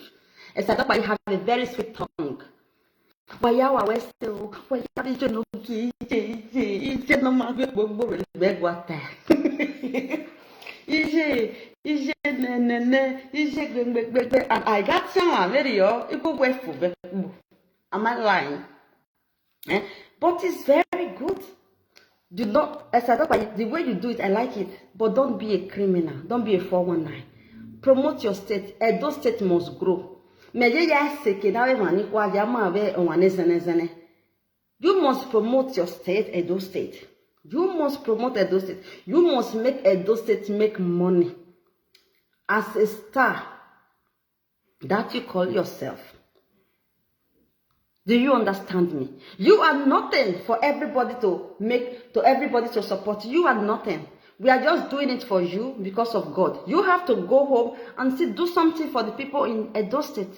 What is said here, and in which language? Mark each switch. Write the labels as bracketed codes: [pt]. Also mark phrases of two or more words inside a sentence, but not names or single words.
[en] Esther Dokpayi have a very sweet tongue. Bayawa Westo, and I got some video. Am I lying? But it's very good. Do not, the way you do it, I like it. But don't be a criminal. Don't be a 419. Promote your state. Edo State must grow. You must promote your state, Edo State. You must promote Edo State. You must make Edo State make money. As a star that you call yourself. Do you understand me? You are nothing for everybody to support. You are nothing. We are just doing it for you because of God. You have to go home and do something for the people in Edo State.